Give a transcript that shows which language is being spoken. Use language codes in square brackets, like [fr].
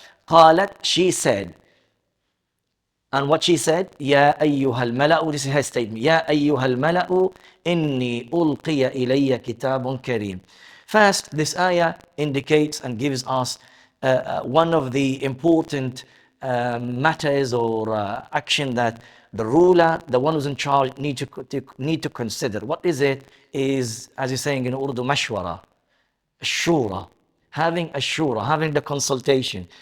[en] قالت, she said. And what she said, [ar] يا أيها الملأ, [en] this is her statement. [ar] يا أيها الملأ إني ألقي إلي كتاب كريم. [en] First, this ayah indicates and gives us one of the important matters or action that the ruler, the one who's in charge, need to consider. What is it? Is, as you're saying in Urdu, mashwara, shura, having a shura, having the consultation.